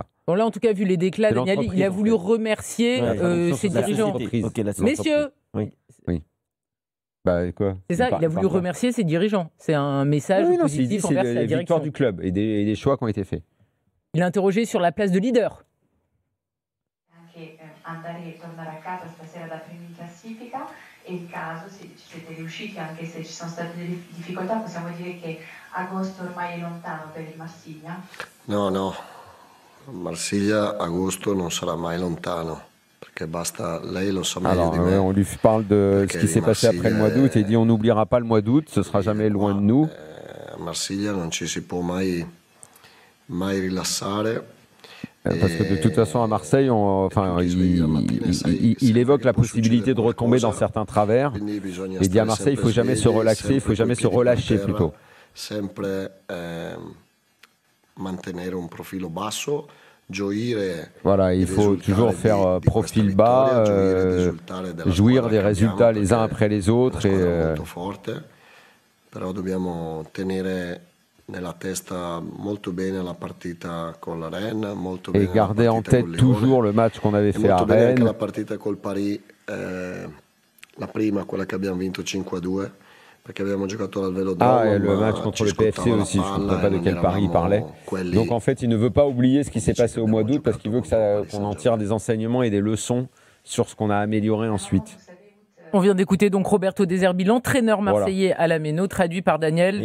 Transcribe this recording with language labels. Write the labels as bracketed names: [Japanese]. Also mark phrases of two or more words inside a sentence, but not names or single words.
[French] Bon, là, en tout cas, vu les déclats, Daniel, il a voulu remercier ses dirigeants. Messieurs, quoi c'est ça, il a voulu remercier ses dirigeants. C'est un message positif envers sa direction. C'est la victoire du club et des choix qui ont été faits. Il a interrogé sur la place de leader. [Italian] Andare e tornare a casa stasera da primi in classifica e il caso, se ci siete riusciti, anche se ci sono state delle difficoltà, possiamo dire che agosto ormai è lontano per il Marsiglia? No, Marsiglia agosto non sarà mai lontano. Basta, lei lo sa meglio di me. [French] On lui parle de ce qui s'est passé après le mois d'août et il dit on n'oubliera pas le mois d'août, ce sera jamais loin de nous. [Italian] A Marsiglia non ci si può mai rilassare. [French] Parce que de toute façon, à Marseille, il évoque la possibilité de retomber dans certains travers. Il dit à Marseille, il ne faut jamais se relaxer, il ne faut jamais se relâcher plutôt. Voilà, il faut toujours faire profil bas, jouir des résultats les uns après les autres. Et garder en tête toujours le match qu'on avait fait à Rennes. [Italian] La partita col Paris, la prima, quella che abbiamo vinto 5-2, perché abbiamo giocato al Velodrome. [French] Et le match contre le PFC aussi, je ne sais pas de quel Paris il parlait. Donc en fait, il ne veut pas oublier ce qui s'est passé au mois d'août parce qu'il veut qu'on en tire des enseignements et des leçons sur ce qu'on a amélioré ensuite. On vient d'écouter donc Roberto De Zerbi, l'entraîneur marseillais à la Méno, traduit par Daniel.